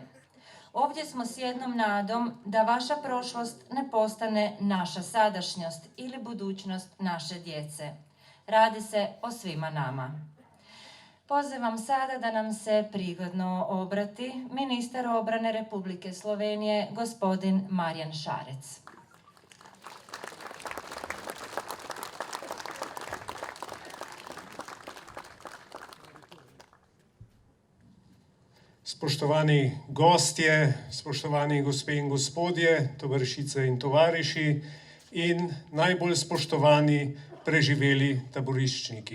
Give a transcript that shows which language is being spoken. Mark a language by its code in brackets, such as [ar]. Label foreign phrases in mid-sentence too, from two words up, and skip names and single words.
[hr] Ovdje smo s jednom nadom da vaša prošlost ne postane naša sadašnjost ili budućnost naše djece. Radi se o svima nama. Pozivam sada da nam se prigodno obrati ministar obrane Republike Slovenije, gospodin Marjan Šarec. [sl] Spoštovani gostje, spoštovani gospe in gospodje, tovarišice in tovariši in najbolj spoštovani preživeli taboriščniki.